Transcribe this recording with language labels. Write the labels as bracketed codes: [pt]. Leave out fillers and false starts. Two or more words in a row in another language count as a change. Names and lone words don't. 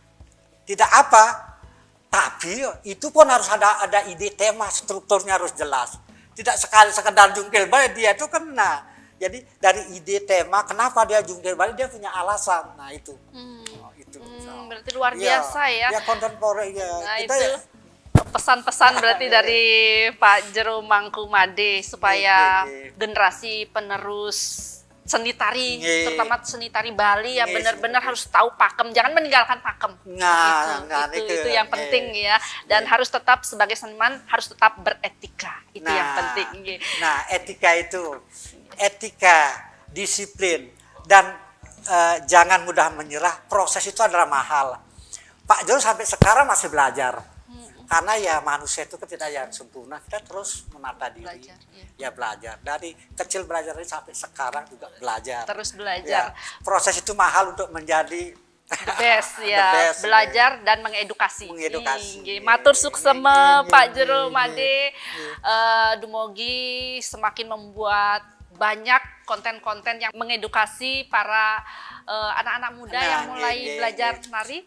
[id] Tapi itu pun harus ada ide tema, strukturnya harus jelas. Tidak sekedar jungkil balik, dia itu kan jadi dari ide tema kenapa dia jungkil balik dia punya alasan. Nah itu. Berarti luar biasa ya. Ya kontemporer ya. Nah, kita itu pesan-pesan berarti dari Pak Jero Mangku Made supaya generasi penerus seni tari, terutama seni tari Bali ya benar-benar harus tahu pakem, jangan meninggalkan pakem. Itu yang penting ya. Dan harus tetap sebagai seniman harus tetap beretika. Itu yang penting. Nah, etika, disiplin dan jangan mudah menyerah. Proses itu adalah mahal. Pak Jero sampai sekarang masih belajar. Karena ya manusia itu tidak yang sempurna, kita terus menata diri, belajar. Dari kecil belajar sampai sekarang juga belajar. Terus belajar. Ya, proses itu mahal untuk menjadi [en] the best [id] ya, belajar dan mengedukasi. [ban] Matur suksema [id] Pak Jero Made, Dumogi semakin membuat banyak konten-konten yang mengedukasi para anak-anak muda yang mulai belajar nari.